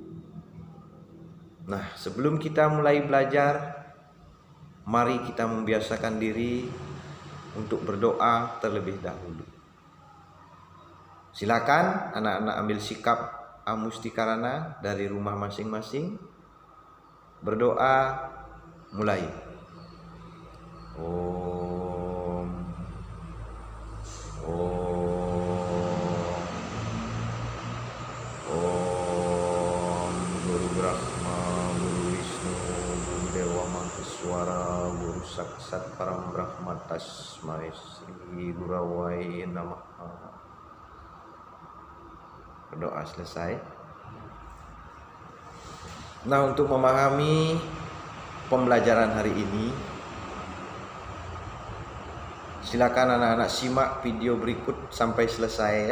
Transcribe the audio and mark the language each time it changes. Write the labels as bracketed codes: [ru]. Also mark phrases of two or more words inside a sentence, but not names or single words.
[id] Nah, sebelum kita mulai belajar, mari kita membiasakan diri untuk berdoa terlebih dahulu. Silakan anak-anak ambil sikap amustikarana dari rumah masing-masing. Berdoa mulai. [sa] ॐ गुरु ब्रह्मा गुरु विष्णु गुरु देव महेश्वर गुरु साक्षात् परम् ब्रह्म तस्मै श्री गुरवे नमः. [id] Berdoa selesai. Nah, untuk memahami pembelajaran hari ini, silakan anak-anak simak video berikut sampai selesai ya.